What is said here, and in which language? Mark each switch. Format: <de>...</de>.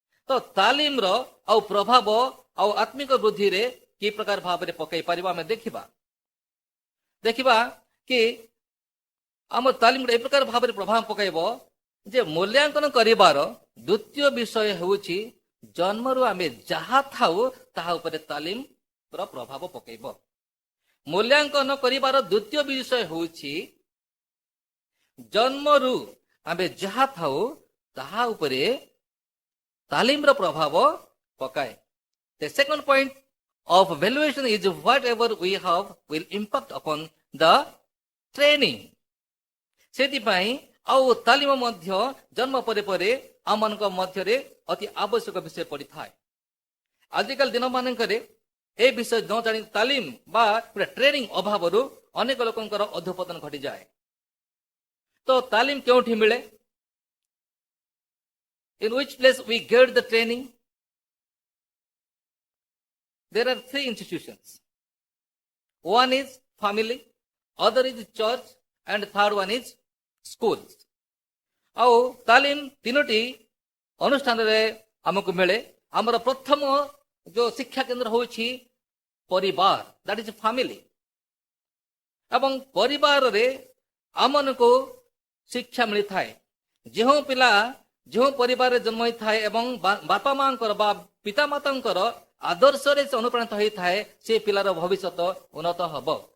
<or>ତ ତାଲିମର ଆଉ ପ୍ରଭାବ ଆଉ ଆତ୍ମିକ ବୃଦ୍ଧିରେ କି ପ୍ରକାର ଭାବରେ ପକାଇ ପାରିବା ଆମେ ଦେଖିବା କି ଆମ ତାଲିମରେ ଏ ପ୍ରକାର ଭାବରେ ପ୍ରଭାବ ପକାଇବ ଯେ ମୂଲ୍ୟାଙ୍କନ କରିବାର ଦ୍ୱିତୀୟ ବିଷୟ ହେଉଛି ଜନ୍ମରୁ ଆମେ ଯାହା ଥାଉ ତାହା ଉପରେ ତାଲିମର ପ୍ରଭାବ ପକାଇବ। ମୂଲ୍ୟାଙ୍କନ କରିବାର ଦ୍ୱିତୀୟ ବିଷୟ ହେଉଛି ଜନ୍ମରୁ ଆମେ ଯାହା ଥାଉ ତାହା ଉପରେ ତାଲିମର ପ୍ରଭାବ ପକାଏ।</or> <en>The second point of valuation is whatever we have will impact upon the training.</en> <or>ସେଥିପାଇଁ ଆଉ ତାଲିମ ମଧ୍ୟ ଜନ୍ମ ପରେ ପରେ ଆମମାନଙ୍କ ମଧ୍ୟରେ ଅତି ଆବଶ୍ୟକ ବିଷୟ ପଡ଼ିଥାଏ। ଆଜିକାଲି ଦିନମାନଙ୍କରେ ଏ ବିଷୟ ନ ଜାଣି ତାଲିମ ବା ଟ୍ରେନିଂ ଅଭାବରୁ ଅନେକ ଲୋକଙ୍କର ଅଧପତନ ଘଟିଯାଏ। ତ ତାଲିମ କେଉଁଠି ମିଳେ?</or> <en>In which place we get the training? There are 3 institutions. One is family, other is church, and third one is schools.</en> <or>ଆଉ ତାଲିମ 3ଟି ଅନୁଷ୍ଠାନରେ ଆମକୁ ମିଳେ। ଆମର ପ୍ରଥମ ଯୋଉ ଶିକ୍ଷା କେନ୍ଦ୍ର ହେଉଛି ପରିବାର,</or> <en>that is family.</en> <or>ଏବଂ ପରିବାରରେ ଆମମାନଙ୍କୁ ଶିକ୍ଷା ମିଳିଥାଏ। ଯେଉଁ ପିଲା ଯେଉଁ ପରିବାରରେ ଜନ୍ମ ହୋଇଥାଏ ଏବଂ ବାପା ମାଙ୍କର ବା ପିତା ମାତାଙ୍କର ଆଦର୍ଶରେ ସେ ଅନୁପ୍ରାଣିତ ହୋଇଥାଏ ସେ ପିଲାର ଭବିଷ୍ୟତ ଉନ୍ନତ ହେବ।</or>